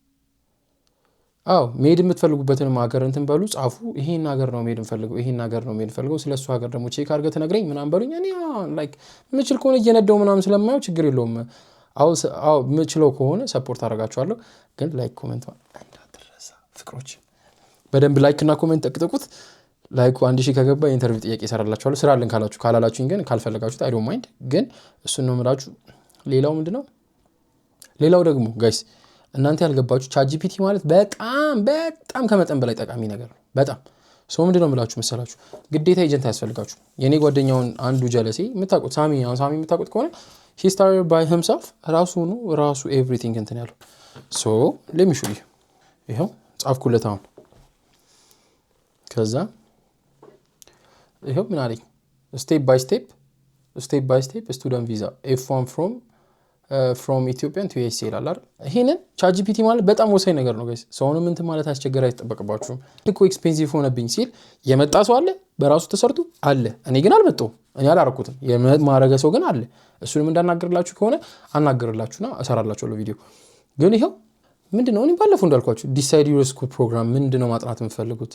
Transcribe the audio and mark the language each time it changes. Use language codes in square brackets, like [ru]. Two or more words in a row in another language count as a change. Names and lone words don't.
[am] መሄድ የምትፈልጉበትን ሀገር እንትን በሉ ጻፉ ይሄን ሀገር ነው መሄድ ፈልገው ስለሱ ሀገር ደግሞ ቼክ አድርገህ ተነግረኝ ምናምን በሉኝ እኔ ላይክ ምችል ከሆነ እየነዳው ምናምን ስለማየው ችግር የለውም ምችለው ከሆነ ሰፖርት አደርጋችኋለሁ ግን ላይክ ኮሜንት እንዳትረሳ ፍቅሮች በደንብ ላይክ እና ኮሜንት ጠቅጥቁት። ላይኩ 1000 ከገባ የኢንተርቪው ጥያቄ ይሰራላችኋል። ስራ አለን ካላችሁ፣ ካላላችሁኝ ግን ካልፈለጋችሁት [en] I don't mind። [am] ግን እሱን ነው የምላችሁ። ሌላው ምንድነው? ሌላው ደግሞ ጋይስ እናንተ ያልገባችሁ ቻትጂፒቲ ማለት በጣም ከመጠን በላይ ጠቃሚ ነገር ነው። በጣም ሰው ምንድነው የምላችሁ መሰላችሁ? ግዴታ ኤጀንት አያስፈልጋችሁ። የኔ ጓደኛውን አንዱ ጀለሴ የምታውቁት ሳሚ የምታውቁት ከሆነ [en] he started by himself [am] ራሱ ኤቭሪቲንግ እንትን ያለው [en] so let me show you። [am] ይሄው ጻፍኩለት አሁን። ከዛ ይሄው ምን አለኝ? [en] step by step student visa F1 from Ethiopian to USA [am] ይላል አይደል? ይሄንን ቻትጂፒቲ ማለት በጣም ወሳኝ ነገር ነው ጋይስ። ሰውንም እንትን ማለት አስቸጋሪ አይጠበቅባችሁም። እኮ ኤክስፔንሲቭ ሆነብኝ ሲል የመጣ ሰው አለ፣ በራሱ ተሰርቶ አለ። እኔ ግን አልመጣሁም፣ እኔ አላረኩትም። የማረገ ሰው ግን አለ። እሱንም እንዳናገርላችሁ ከሆነ አናገርላችሁና እሰራላችኋለሁ ቪዲዮ። ግን ይሄው ምንድነው እኔ ባለፈው እንዳልኳችሁ [en] decide your school program [am] ምንድነው ማጥናት የምትፈልጉት?